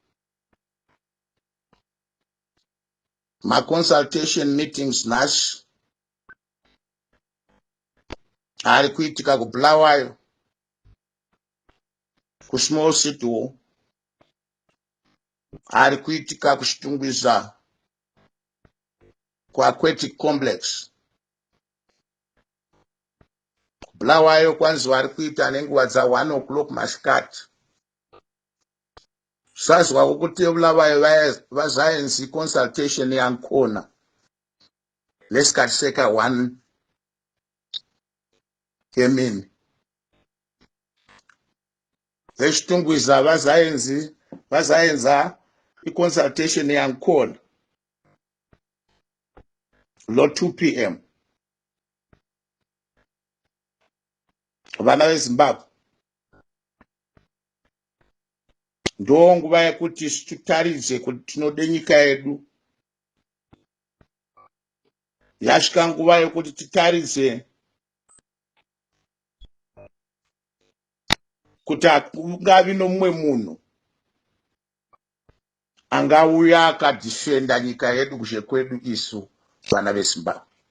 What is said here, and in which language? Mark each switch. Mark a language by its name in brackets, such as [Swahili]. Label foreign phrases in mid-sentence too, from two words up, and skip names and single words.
[Shona] Ma- [English] consultation meetings [Shona] nhasi ari kuitika kuBulawayo, kuSmall City Hall, ari kuitika kuChitungwiza, kuAquatic Complex. kuBulawayo kwanzi vari kuita nenguva dza1 o'clock masikati. [North Ndebele] Sazwa ukuthi eBulawayo vazayenza consultation yakhona lesikhathi seka 1 emini. eChitungwiza vazayenza iconsultation yakhona lo 2 p.m. [Shona] vana veZimbabwe, ndo nguva yekuti titaridze kuti tinode nyika yedu. Yasvika nguva yekuti titaridze kuti hakungavi nomumwe munhu angauya akadifenda nyika yedu kushe kwedu isu vana veZimbabwe.